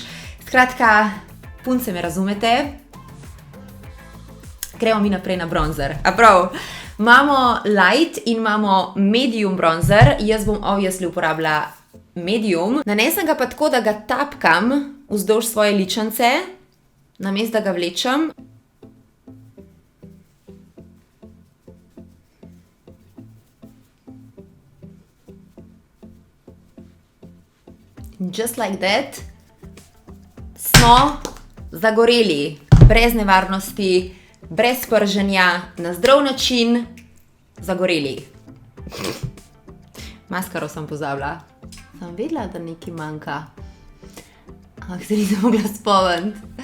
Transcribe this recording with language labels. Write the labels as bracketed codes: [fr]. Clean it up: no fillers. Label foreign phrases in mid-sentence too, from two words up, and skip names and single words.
[sl] Skratka, punce me razumete. Gremo mi naprej na bronzer. A prav, Imamo light in imamo [en] medium bronzer. [sl] Jaz bom obviously uporabila medium. Nanesem ga pa tako, da ga tapkam vzdolž svoje ličence, namesto da ga vlečem. [en] Just like that. [sl] Smo zagoreli. Brez nevarnosti, brez prženja, na zdrav način. Zagoreli. Maskaro sem pozabila. Sem vedela, da nekaj manjka. Ampak se nisem mogla spomniti.